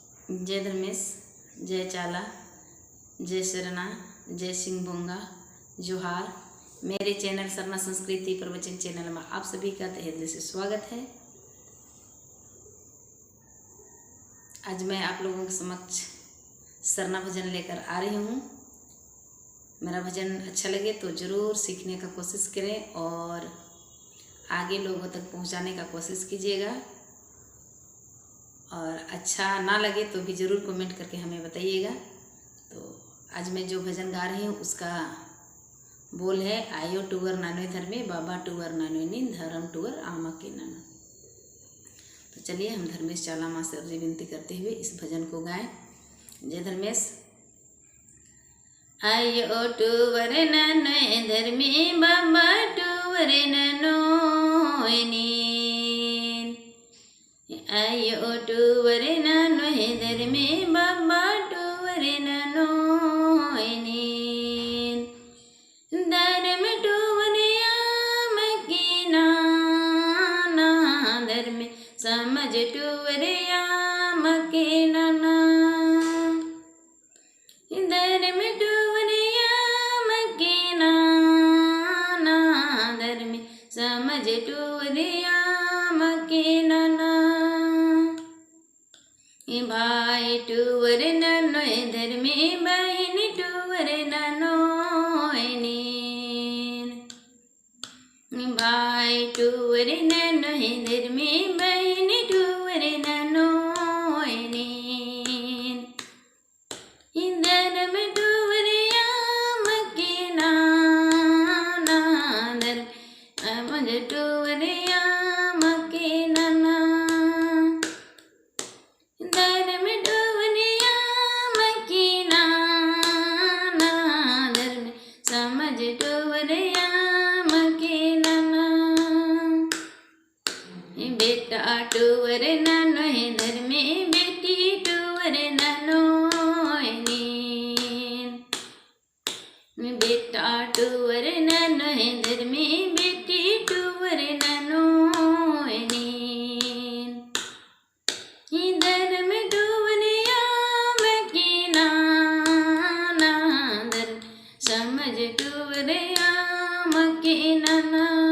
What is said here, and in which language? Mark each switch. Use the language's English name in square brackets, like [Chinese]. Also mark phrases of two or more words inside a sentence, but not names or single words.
[Hindi] जय धर्मेश, जय चाला, जय शरणा, जय सिंह बोंगा, जोहार। मेरे चैनल सरना संस्कृति प्रवचन चैनल में आप सभी का तहे दिल से स्वागत है। आज मैं आप लोगों के समक्ष सरना भजन लेकर आ रही हूँ। मेरा भजन अच्छा लगे तो ज़रूर सीखने का कोशिश करें और आगे लोगों तक पहुँचाने का कोशिश कीजिएगा। और अच्छा ना लगे तो भी ज़रूर कमेंट करके हमें बताइएगा। तो आज मैं जो भजन गा रही हूँ उसका बोल है, [Kurukh] आयो टूवर नानो धर्मे बाबा टूवर नानो नीन धर्म टूवर आमा के नानो। [Hindi] तो चलिए हम धर्मेश चाला माँ से अर्जी विनती करते हुए इस भजन को गाएं। [Kurukh] जय धर्मेश। आयो टूवर नानो धर्मे बाबा टूवर नानो नीन, आयो टूवर नानो धर्मे बाबा टूवर नानो नीन, धर्म टूवर आम की नाना, धर्म समझ टूवर आम के नाना, धर्म टूवर आम के नाना, धर्म समझ टूवर आम के नाना। भाई टूवर नानो धर्मे बहन टूवर नानो नीन, भाई टूवर नानो धर्मे बहन टूवर नानो नीन, धर्म टूवर आम के नाना, धर्म समझ टूवर आम के नाना, धर्म टूवर आम के नाना, धर्म समझ टूवर आम के नाना। बेटा टूवर नानो धर्मे बेटी टूवर नानो नीन, बेटा टूवर नानो धर्मे बेटी टूवर नानो नीन, धर्म टूवर आम के नाना, धर्म समझ टूवर आम के नाना,